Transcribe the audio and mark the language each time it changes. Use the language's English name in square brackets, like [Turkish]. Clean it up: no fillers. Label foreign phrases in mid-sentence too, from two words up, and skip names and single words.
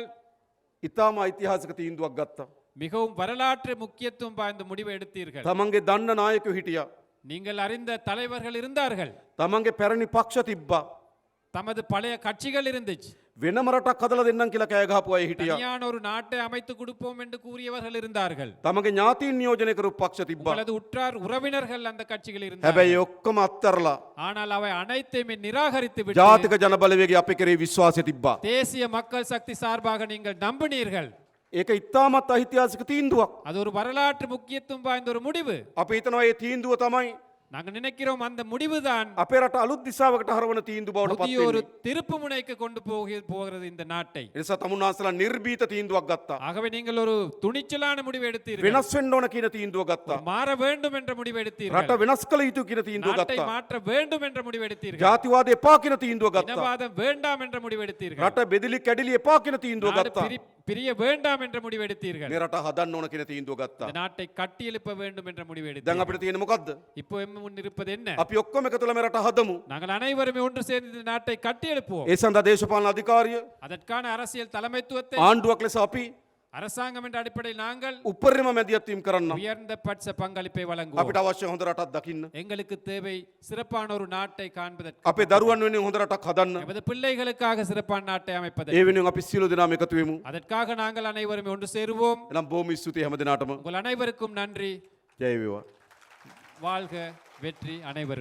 [Sinhala] ඉතාම ඓතිහාසික තීන්දුවක් ගත්තා. [Tamil] மிகவும் வரலாற்று முக்கியத்துவம் வாய்ந்த முடிவை எடுத்தீர்கள். [Sinhala] තමන්ගේ දන්න නායකයෝ හිටියා. [Tamil] நீங்கள் அறிந்த தலைவர்கள் இருந்தார்கள். [Sinhala] තමන්ගේ පැරණි පක්ෂ තිබ්බා. [Tamil] தமது பழைய கட்சிகள் இருந்துச்சு. [Sinhala] වෙනම රටක් හදලා දෙන්නම් කියලා කෑ ගහපු අය හිටියා. [Tamil] தனியான ஒரு நாட்டை அமைத்து கொடுப்போம் என்று கூறியவர்கள் இருந்தார்கள். [Sinhala] තමන්ගේ ඥාතීන් නියෝජනය කරපු පක්ෂ තිබ්බා. [Tamil] உங்களது உற்றார் உறவினர்கள் அந்த கட்சிகள் [Sinhala] හැබැයි [Tamil] இருந்தார்கள். [Sinhala] ඔක්කොම අත්තරලා [Tamil] ஆனால் அவை அனைத்தையுமே நிராகரித்து விட்டு [Sinhala] ජාතික ජන බලවේගය අපේ කෙරේ විශ්වාසය තිබ්බා. [Tamil] தேசிய மக்கள் சக்தி சார்பாக நீங்கள் நம்பினீர்கள். [Sinhala] ඒක ඉතාමත් ඓතිහාසික තීන්දුවක්. [Tamil] அது ஒரு வரலாற்று முக்கியத்துவம் வாய்ந்த ஒரு முடிவு. [Sinhala] අපි හිතනවා මේ තීන්දුව තමයි [Tamil] நாங்கள் நினைக்கிறோம் அந்த முடிவுதான் [Sinhala] අපේ රට අලුත් දිශාවකට හරවන තීන්දුව බවට පත් [Tamil] புதிய ஒரு [Sinhala] වෙන්නේ. [Tamil] திருப்பு முனைக்கு கொண்டு போகிறது இந்த நாட்டை. [Sinhala] ඒ නිසා තමුන්නාන්සලා නිර්භීත තීන්දුවක් ගත්තා. [Tamil] ஆகவே நீங்கள் ஒரு துணிச்சலான முடிவு எடுத்தீர்கள். [Sinhala] වෙනස් වෙන්න ඕන කියන තීන්දුව ගත්තා. [Tamil] மாற வேண்டும் என்ற முடிவு எடுத்தீர்கள். [Sinhala] රට වෙනස් කළ යුතු කියන තීන්දුව [Tamil] நாட்டை [Sinhala] ගත්තා. [Tamil] மாற்ற வேண்டும் என்ற முடிவு எடுத்தீர்கள். [Sinhala] ජාතිවාදය එපා කියන තීන්දුව ගත්තා. [Tamil] இனவாதம் வேண்டாம் என்ற முடிவு எடுத்தீர்கள். [Sinhala] රට බෙදිලි කැඩිලි එපා කියන තීන්දුව [Tamil] நாடு [Sinhala] ගත්තා. [Tamil] பிரிய வேண்டாம் என்ற முடிவு எடுத்தீர்கள். [Sinhala] මේ රට හදන්න ඕන කියන තීන්දුව ගත්තා. [Tamil] இந்த நாட்டை கட்டி எழுப்ப வேண்டும் என்ற முடிவு [Sinhala] දැන් [Tamil] எடுத்தீர்கள். [Sinhala] අපිට තියෙන මොකද්ද? [Tamil] இப்போ எம் முன் இருப்பது என்ன? [Sinhala] අපි ඔක්කොම එකතුලා මේ රට හදමු. [Tamil] நாங்கள் அனைவருமே ஒன்று சேர்ந்து இந்த நாட்டை கட்டி எழுப்புவோம். [Sinhala] ඒ සඳහා දේශපාලන අධිකාරිය [Tamil] அதற்கான அரசியல் தலைமைத்துவத்தை [Sinhala] ආණ්ඩුවක් ලෙස අපි [Tamil] அரசாங்கம் என்ற அடிப்படையில் நாங்கள் [Sinhala] උපරිම මැදිහත්වීම් කරන්න. [Tamil] உயர்ந்த பட்ச பங்களிப்பை வழங்குவோம். [Sinhala] අපිට අවශ්‍ය හොඳ රටක් දකින්න. [Tamil] எங்களுக்கு தேவை சிறப்பான ஒரு நாட்டை காண்பதற்கு, [Sinhala] අපේ දරුවන් වෙනුවෙන් හොඳ රටක් හදන්න. [Tamil] எமது பிள்ளைகளுக்காக சிறப்பான நாட்டை [Sinhala] ඒ [Tamil] அமைப்பதற்கு. [Sinhala] වෙනුවෙන් අපි සියලු දෙනාම එකතු වෙමු. [Tamil] அதற்காக நாங்கள் அனைவரும் ஒன்று சேருவோம். [Sinhala] එනම් බොහොම ස්තුතියි හැම දිනාටම. [Tamil] உங்கள் அனைவருக்கும் நன்றி. [Sinhala] ජය වේවා. [Tamil] வாழ்க, வெற்றி அனைவருக்கும்.